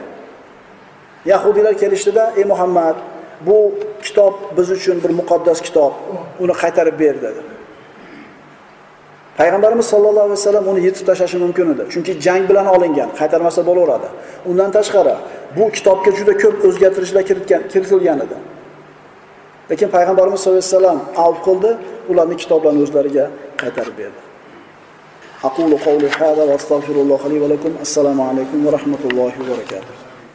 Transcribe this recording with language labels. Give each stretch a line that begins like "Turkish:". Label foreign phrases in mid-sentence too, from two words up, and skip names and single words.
Uzbek: Yahudiylar kelishdida, "Ey Muhammad, bu kitob biz uchun bir muqaddas kitob, uni qaytarib ber" dedi. Payg'ambarimiz
Arabic: صلى الله عليه وسلم
Uzbek: uni yetib tashlashi mumkin edi. Chunki jang bilan olingan, qaytarmasa bo'laveradi. Undan tashqari bu kitobga juda ko'p o'zgartirishlar kiritilgan edi. Lekin Payg'ambarimiz
Arabic: صلى الله عليه وسلم
Uzbek: avf qildi, ularni kitoblarni o'zlariga qaytarib berdi.
Arabic: أقول قولي هذا وأستغفر الله لي ولكم. السلام عليكم ورحمة الله وبركاته.